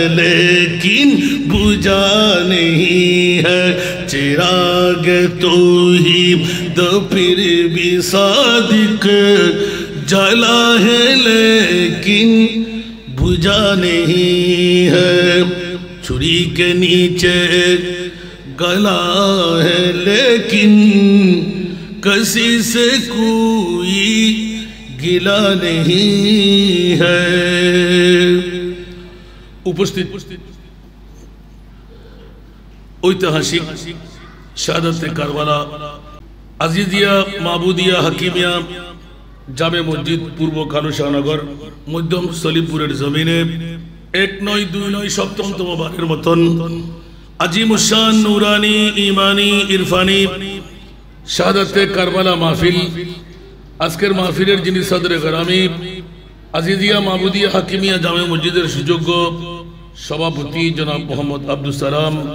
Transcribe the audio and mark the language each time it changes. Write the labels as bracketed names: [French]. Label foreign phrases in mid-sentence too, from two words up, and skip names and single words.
[Urdu] لیکن بجھا نہیں ہے چراغ توحید پھر بھی صادق جلا ہے لیکن بجھا نہیں ہے چھری کے نیچے گلا ہے لیکن کسی سے کوئی گلا نہیں ہے [Bangla] উপস্থিত ঐতিহাসিক শাহাদাতে কারবালা আজিজিয়া মাহমুদিয়া হাকিমিয়া জামে মসজিদ পূর্ব কালুশাহনগর মধ্যম সলিমপুরের জমিনে ১৯২৯ সপ্তমতম বারের মতন আজিমুশান নুরানি ইমানি ইরফানি শাহাদাতে কারবালা মাহফিল আজকের মাহফিলের যিনি সদরে গরামি আজিজিয়া মাহমুদিয়া হাকিমিয়া জামে মসজিদের সুযোগ্য সভাপতি জনাব মোহাম্মদ আব্দুল সালাম